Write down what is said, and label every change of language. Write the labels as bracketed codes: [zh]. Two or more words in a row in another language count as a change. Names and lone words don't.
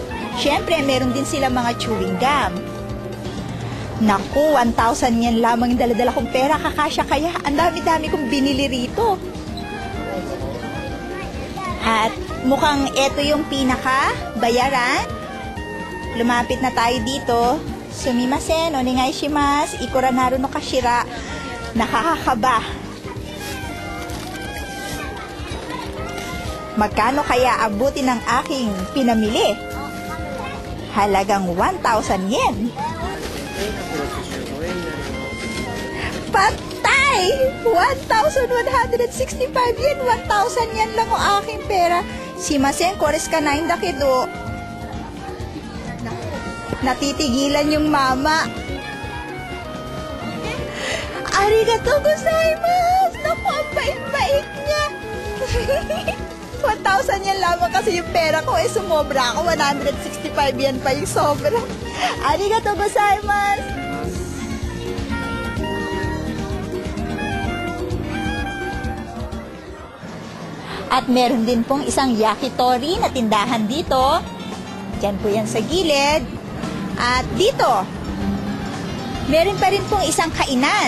[tl] Siyempre, meron din sila mga [en] chewing gum. [tl] Naku, 1,000 yen lamang yung dala-dala kong pera. Kakasya kaya, ang dami-dami kong binili rito. At mukhang ito yung pinaka bayaran. Lumapit na tayo dito. [ja] すみません、お願いします、いくらなるのかしら. [tl] Nakakakaba. Magkano kaya abutin ng aking pinamili? Halagang 1,000 yen. Patay! 1,165 yen. 1,000 yen lang ang aking pera. Shimasen, kores ka na yung dakido. Natitigilan yung mama. [ja] ありがとうございます! [tl] Naku, ang bait-bait niya. 1,000 yen lamang kasi yung pera ko sumobra ako. 165 yen pa yung sobra. [ja] ありがとうございます! [tl] At meron din pong isang yakitori na tindahan dito. Diyan po yan sa gilid. At dito, meron pa rin pong isang kainan.